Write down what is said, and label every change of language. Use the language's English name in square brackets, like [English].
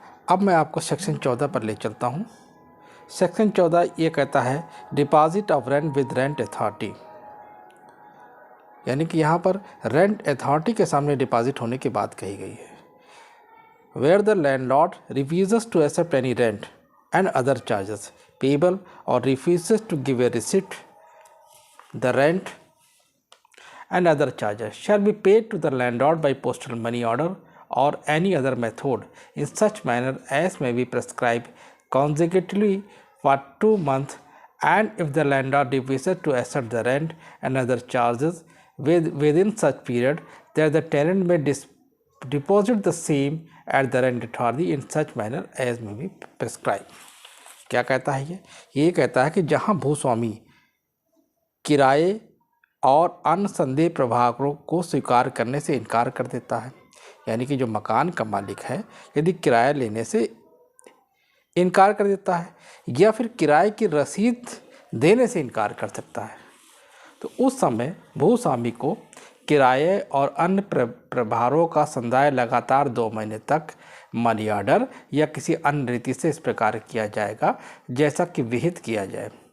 [Hindi] अब मैं आपको सेक्शन 14 पर ले चलता हूँ। सेक्शन 14 ये कहता है [English] deposit of rent with rent authority, [Hindi] यानी कि यहाँ पर रेंट अथॉरिटी के सामने डिपॉजिट होने की बात कही गई है। [English] Where the landlord refuses to accept any rent and other charges payable or refuses to give a receipt, the rent and other charges shall be paid to the landlord by postal money order or any other method in such manner as may be prescribed consecutively for 2 months, and if the landlord refuses to accept the rent and other charges within such period, then the tenant may deposit the same at the rent authority in such manner as may be prescribed। [Hindi] क्या कहता है ये कहता है कि जहां भूस्वामी किराए और अन्य संदेह प्रभावों को स्वीकार करने से इनकार कर देता है, यानी कि जो मकान का मालिक है यदि किराया लेने से इनकार कर देता है या फिर किराए की रसीद देने से इनकार कर सकता है, तो उस समय भूस्वामी को किराए और अन्य प्रभारों का संदाय लगातार 2 महीने तक मनी ऑर्डर या किसी अन्य रीति से इस प्रकार किया जाएगा जैसा कि विहित किया जाए।